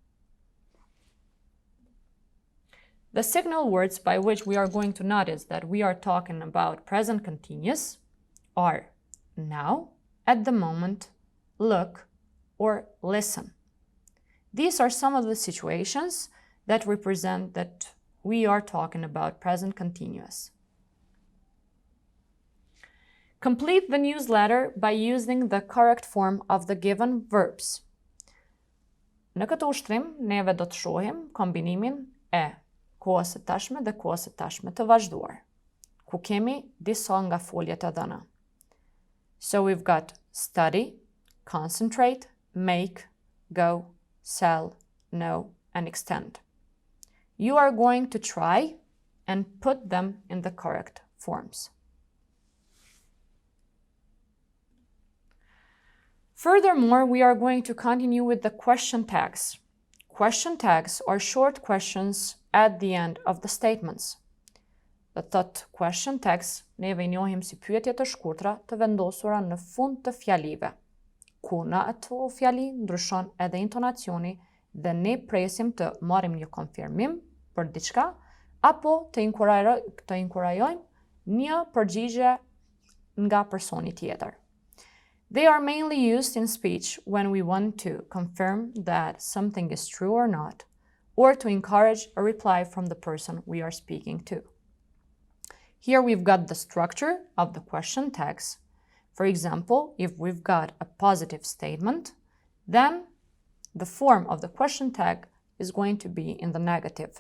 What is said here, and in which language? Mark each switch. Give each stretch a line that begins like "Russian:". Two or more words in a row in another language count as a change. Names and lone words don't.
English: The signal words by which we are going to notice that we are talking about present continuous are now, at the moment, look, or listen. These are some of the situations that represent that we are talking about present continuous. Complete the newsletter by using the correct form of the given verbs.
Albanian: Në këtë ushtrim, neve do të shohim kombinimin e kohës së tashme dhe kohës së tashme të vazhduar, ku kemi disa nga foljet e dhëna.
English: So we've got study, concentrate, make, go, sell, know, and extend. You are going to try and put them in the correct forms. Furthermore, we are going to continue with the question tags. Question tags are short questions at the end of the statements. The thought question tags
Albanian: neve I njohim si pyetje të shkurtra të vendosura në fund të fjalive, ku në ato fjali ndryshon edhe intonacioni dhe ne presim të marrim një konfirmim për diçka apo të inkurajojmë një përgjigje nga personi tjetër.
English: They are mainly used in speech when we want to confirm that something is true or not, or to encourage a reply from the person we are speaking to. Here we've got the structure of the question tags. For example, if we've got a positive statement, then the form of the question tag is going to be in the negative.